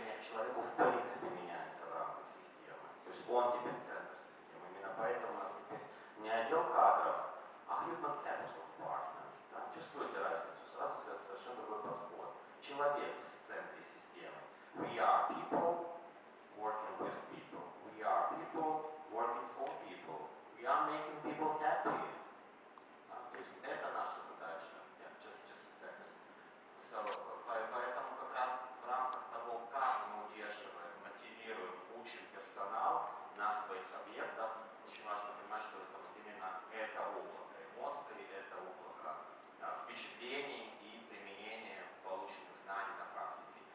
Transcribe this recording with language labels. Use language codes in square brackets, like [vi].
[ru] человеку в принципе меняется в рамках системы. То есть он теперь центр системы. Именно поэтому у нас теперь не отдел кадров, а human capital department. Да? Чувствуете разницу? Сразу совершенно другой подход. Человек в центре системы. [en] We are people working with people. We are people working for people. We are making people happy. [ru] То есть это наша задача. [en] Just a second. [ru] So, поэтому как раз в рамках того, как мы удерживаем, мотивируем, учим персонал на своих объектах, очень важно понимать, что это вот именно это облако эмоций, это облако впечатлений и применения полученных знаний на практике.